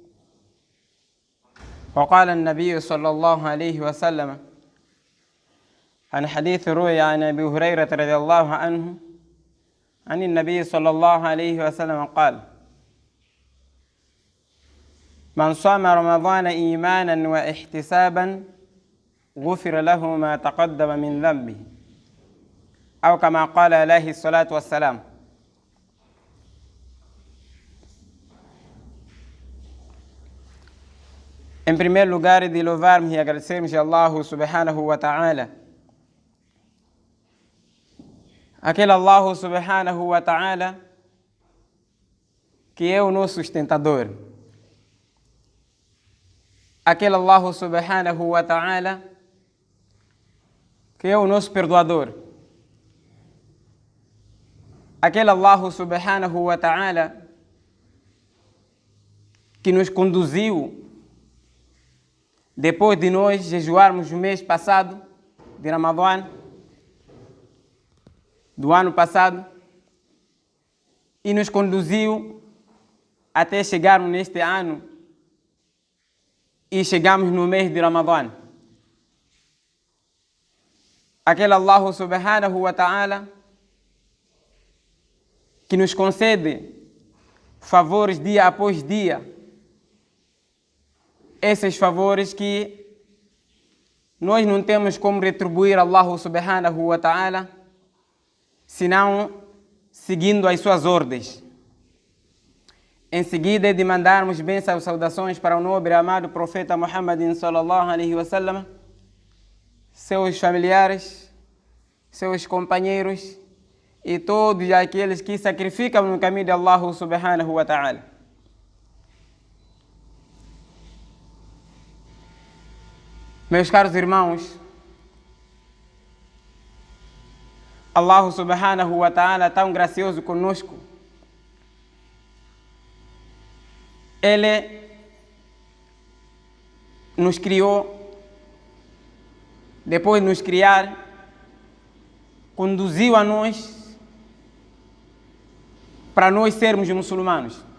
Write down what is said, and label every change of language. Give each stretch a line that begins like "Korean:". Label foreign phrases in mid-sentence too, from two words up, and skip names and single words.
Arabic: وقال النبي صلى الله عليه وسلم عن حديث روي عن أبي هريرة رضي الله عنه عن النبي صلى الله عليه وسلم قال: من صام رمضان إيمانا واحتسابا غفر له ما تقدم من ذنبه، أو كما قال عليه الصلاة والسلام.
Portuguese: Em primeiro lugar, de louvarmos e agradecermos a
Arabic: الله سبحانه وتعالى,
Portuguese: aquele
Arabic: الله سبحانه وتعالى
Portuguese: que é o nosso sustentador, aquele
Arabic: الله سبحانه وتعالى
Portuguese: que é o nosso perdoador, aquele
Arabic: الله سبحانه وتعالى
Portuguese: que nos conduziu depois de nós jejuarmos o mês passado de Ramadã, do ano passado, e nos conduziu até chegarmos neste ano e chegamos no mês de Ramadã. Aquele
Arabic: الله سبحانه وتعالى
Portuguese: que nos concede favores dia após dia, esses favores que nós não temos como retribuir a
Arabic: الله سبحانه وتعالى
Portuguese: senão seguindo as suas ordens. Em seguida é de mandarmos bênçãos e saudações para o nobre e amado profeta Muhammadin
Arabic: صلى الله عليه وسلم,
Portuguese: seus familiares, seus companheiros e todos aqueles que sacrificam no caminho de
Arabic: الله سبحانه وتعالى.
Portuguese: Meus caros irmãos,
Arabic: الله سبحانه وتعالى
Portuguese: tão gracioso conosco, Ele nos criou, depois de nos criar, conduziu a nós para nós sermos muçulmanos.